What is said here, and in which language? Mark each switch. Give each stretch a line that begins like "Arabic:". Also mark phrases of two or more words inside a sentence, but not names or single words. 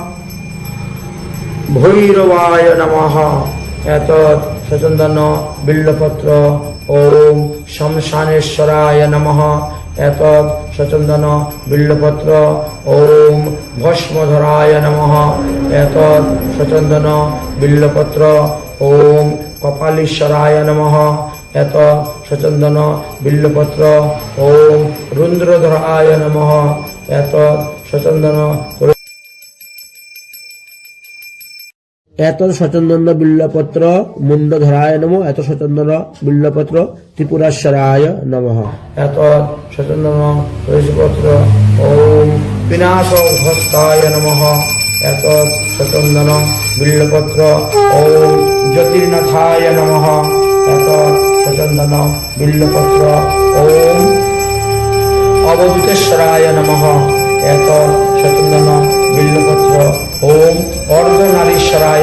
Sanskrit: ভৈরবায় নমঃ এতৎ সচন্দন বিল্লপত্র ওম শমশানেশ্বরায় নমঃ এতৎ সচন্দন বিল্লপত্র ওম ভস্মধরায় নমঃ এতৎ সচন্দন বিল্লপত্র ওম কপালীশ্বরায় নমঃ এতৎ সচন্দন বিল্লপত্র ওম রুদ্রধরায় নমঃ এতৎ সচন্দন এত সচন্দন বিল্লপত্র মুন্ডধরায় নমঃ এত সচন্দন বিল্লপত্র ত্রিপুরাশ্বরায় নমঃ এতৎ সচন্দন তুলসীপত্র ওম বিনাশঘস্তায় নমঃ এতৎ সচন্দন বিল্লপত্র ওম জ্যোতির্নাথায় নমঃ এতৎ সচন্দন বিল্লপত্র ওম অবধূতেশ্বরায় নমঃ এতৎ সচন্দন বিল্লপত্র ওম অর্ধনারীশ্বরায়